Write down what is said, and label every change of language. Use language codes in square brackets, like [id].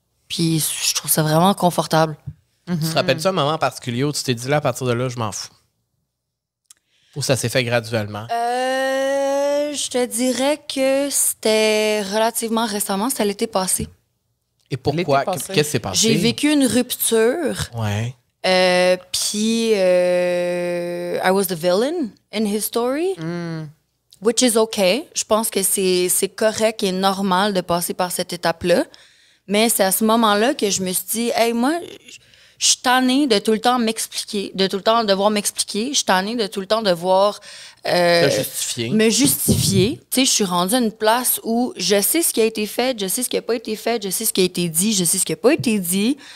[fr] Puis je trouve ça vraiment confortable. Tu te rappelles-tu un moment en particulier où tu t'es dit là, à partir de là, je m'en fous? Ou ça s'est fait graduellement? Je te dirais que c'était relativement récemment, c'était l'été passé. Et pourquoi? L'été passé. Qu'est-ce qui s'est passé? J'ai vécu une rupture. Ouais. [en] Puis, I was the villain in his story, which is okay. [fr] Je pense que c'est correct et normal de passer par cette étape-là. Mais c'est à ce moment-là que je me suis dit, hey, moi, je suis tannée de tout le temps m'expliquer, de tout le temps devoir m'expliquer. Je suis tannée de tout le temps devoir T'as justifié. me justifier. Tu sais, je suis rendue à une place où je sais ce qui a été fait, je sais ce qui n'a pas été fait, je sais ce qui a été dit, je sais ce qui n'a pas été dit.